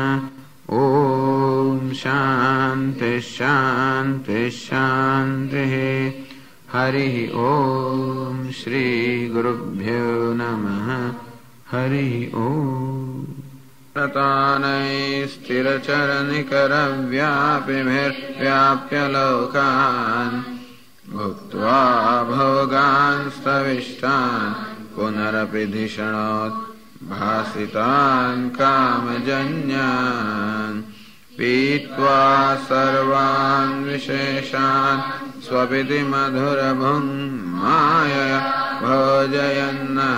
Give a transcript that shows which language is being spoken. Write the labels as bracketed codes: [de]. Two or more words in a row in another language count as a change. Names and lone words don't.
[sa] ઓમ શાંતિ શાંતિ શાંતિ. હરિ ઓમ શ્રી ગુરુભ્યો નમઃ. હરિ ઓમ. સ્થિરચરનિકરવ્યાપિभिर्व्याप्य लोकान् भुक्त्वा भोगान् स्तविष्टान् પુનરપિ ધિષણોત ભાસિતાન કામજન્યાન પીત્વા સર્વાન વિશેષાન સ્વપિતિ મધુરભું માયયા ભોજયન્ન